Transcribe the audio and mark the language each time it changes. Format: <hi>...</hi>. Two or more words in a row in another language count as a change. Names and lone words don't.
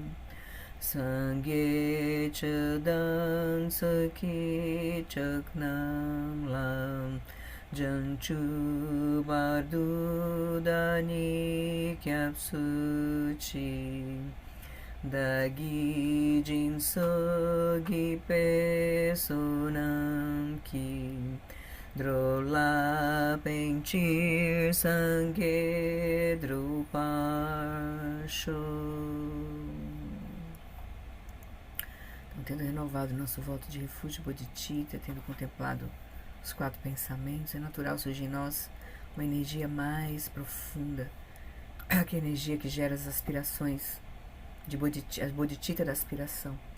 <bo>སངས་རྒྱས་ཆོས་དང་ཚོགས་ཀྱི་མཆོག་རྣམས་ལ། བྱང་ཆུབ་བར་དུ་བདག་ནི་སྐྱབས་སུ་མཆི། བདག་གིས་སྦྱིན་སོགས་བགྱིས་པའི་བསོད་ནམས་ཀྱིས། འགྲོ་ལ་ཕན་ཕྱིར་སངས་རྒྱས་འགྲུབ་པར་ཤོག.</bo> <pt>Tendo renovado nosso voto de refúgio Bodhicitta, tendo contemplado os 4 pensamentos, é natural surgir em nós uma energia mais profunda, que é a energia que gera as aspirações, a Bodhicitta da aspiração.</pt>